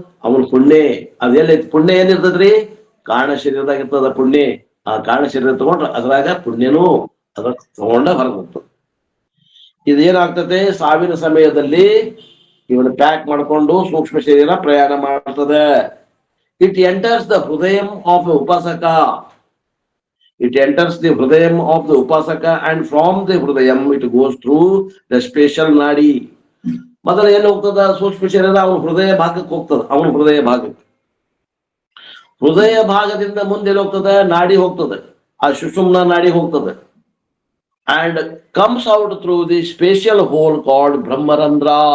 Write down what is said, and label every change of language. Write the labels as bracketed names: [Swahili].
[Kannada] ಅವನ ಪುಣ್ಯ ಅದೆಲ್ಲ ಪುಣ್ಯ ಏನಿರ್ತದ್ರಿ? ಕಾರಣ ಶರೀರದಾಗ ಇರ್ತದ ಪುಣ್ಯ. ಆ ಕಾರಣ ಶರೀರ ತಗೊಂಡ್ರ ಅದ್ರಾಗ ಪುಣ್ಯನೂ ಅದ್ರ ತಗೊಂಡ ಹೊರಗೆ ಹೋಗ್ತದೆ. ಇದೇನಾಗ್ತದೆ? ಸಾವಿನ ಸಮಯದಲ್ಲಿ ಇವನು ಪ್ಯಾಕ್ ಮಾಡ್ಕೊಂಡು ಸೂಕ್ಷ್ಮ ಶರೀರ ಪ್ರಯಾಣ ಮಾಡ್ತದೆ. [English] It enters the ಹೃದಯಂ of the ಉಪಾಸಕ. It enters the hridayam of the upasaka and from the hridayam it goes through the special nadi. [Kannada] ಮೊದಲು ಏನು ಹೋಗ್ತದ? ಸೂಕ್ಷ್ಮ ಶರೀರ ಅವನ ಹೃದಯ ಭಾಗಕ್ಕೆ ಹೋಗ್ತದ. ಅವನ ಹೃದಯ ಭಾಗಕ್ಕೆ, ಹೃದಯ ಭಾಗದಿಂದ ಮುಂದೆ ಹೋಗ್ತದೆ, ನಾಡಿ ಹೋಗ್ತದೆ, ಆ ಸುಷುಮ್ನ ನಾಡಿ ಹೋಗ್ತದೆ. [English] And comes out through the special hole called ಬ್ರಹ್ಮರಂಧ್ರ.